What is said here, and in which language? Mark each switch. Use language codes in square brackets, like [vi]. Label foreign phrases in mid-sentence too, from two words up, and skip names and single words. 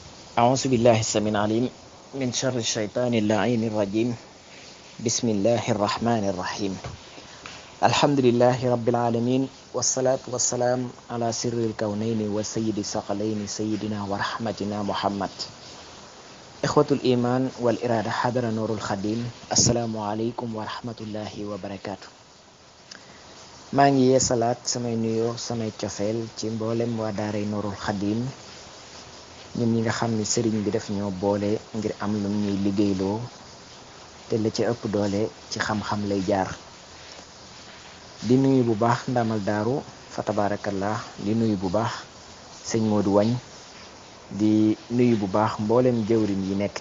[ar] أعوذ بالله السميع العليم من شر الشيطان اللعين الرجيم بسم الله الرحمن الرحيم الحمد لله رب العالمين والصلاة والسلام على سر الكونين وسيد الثقلين سيدنا ورحمتنا محمد إخوة الإيمان والإرادة حضر نور الخديم السلام عليكم ورحمة الله وبركاته [wo] maa ngi yeesalaat samay nuyoo samay cofeel ci mboolem waa daaray Nuurul Xadim ñun ñi nga xam ni sëriñ bi daf ñoo boole ngir am lu ñuy liggéeyloo te la ci ëpp doole ci xam-xam lay jaar di nuyu bu baax ndamal daaru fa tabarakallah di nuyu bu baax sëñ Modou Wañ di nuyu bu baax mboolem jëwriñ yi nekk